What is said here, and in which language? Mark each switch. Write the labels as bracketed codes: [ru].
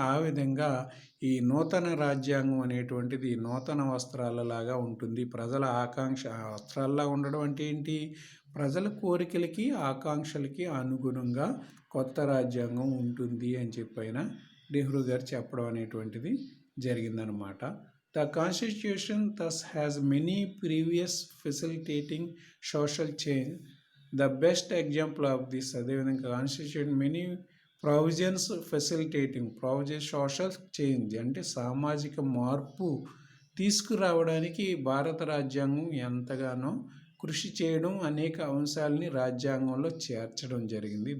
[te] ఆ విధంగా ఈ నూతన రాజ్యాంగం అనేటువంటిది నూతన వస్త్రాలలాగా ఉంటుంది. ప్రజల ఆకాంక్ష వస్త్రాల్లా ఉండడం అంటే ఏంటి? ప్రజల కోరికలకి, ఆకాంక్షలకి అనుగుణంగా కొత్త రాజ్యాంగం ఉంటుంది అని చెప్పైన నెహ్రూ గారు చెప్పడం అనేటువంటిది జరిగిందనమాట. [en] The constitution thus has many previous facilitating social change. The best example of this, [te] అదేవిధంగా [en] constitution many provisions facilitating social change, [te] అంటే సామాజిక మార్పు తీసుకురావడానికి భారత రాజ్యాంగం ఎంతగానో కృషి చేయడం, అనేక అంశాలని రాజ్యాంగంలో చేర్చడం జరిగింది.